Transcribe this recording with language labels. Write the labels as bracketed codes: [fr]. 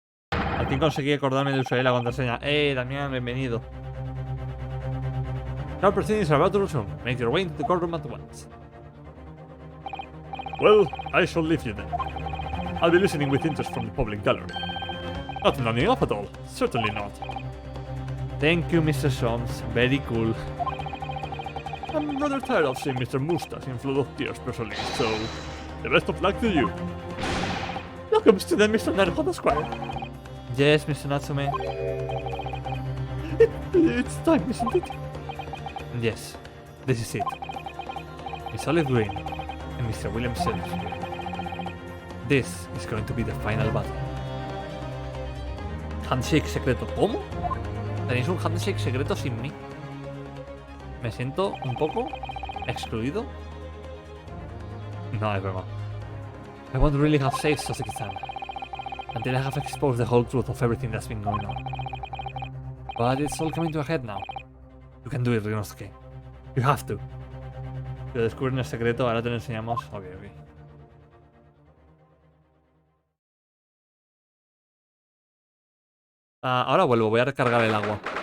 [es] Al fin conseguí acordarme del usuario y la contraseña. Damián, bienvenido. [en] Now proceedings are about to resume. Make your way into the courtroom at once. Well, I shall leave you then. I'll be listening with interest from the public gallery. Not nodding off at all. Certainly not. Thank you, Mr. Soms. Very cool. I'm rather tired of seeing Mr. Mustache in flood of tears personally, so the best of luck to you. Welcome, student Mr. Naruto Esquire. Yes, Mr. Natsume. It's time, isn't it? Yes, this is it. Miss Olive Green and Mr. William Silver. This is going to be the final battle. [es] Handshake secreto. ¿Cómo? ¿Tenéis un handshake secreto sin mí? Me siento un poco excluido. No, es broma. [en] I won't really have saved Soseki-san until I have exposed the whole truth of everything that's been going on. But it's all coming to a head now. You can do it, Rinosuke. You have to. [es] Lo descubren el secreto, ahora te lo enseñamos. Ok. Ahora vuelvo, voy a recargar el agua.